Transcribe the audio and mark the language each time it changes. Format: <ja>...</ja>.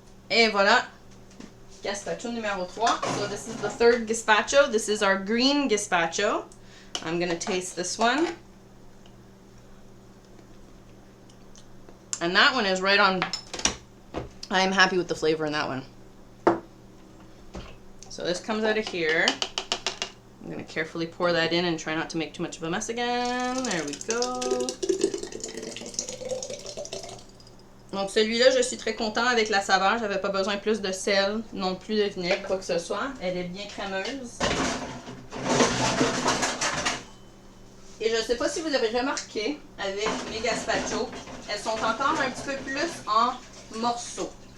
<fr>Et voilà, gazpacho numéro 3.</fr> <en>So this is the third gazpacho. This is our green gazpacho. I'm going to taste this one. And that one is right on. I am happy with the flavor in that one. So this comes out of here. I'm going to carefully pour that in and try not to make too much of a mess again. There we go.</en> <fr>Donc celui-là, je suis très content avec la saveur. J'avais pas besoin plus de sel, non plus de vinaigre, quoi que ce soit. Elle est bien crémeuse. Et je sais pas si vous avez remarqué, avec mes gazpacho, elles sont encore un petit peu plus en morceaux.</fr>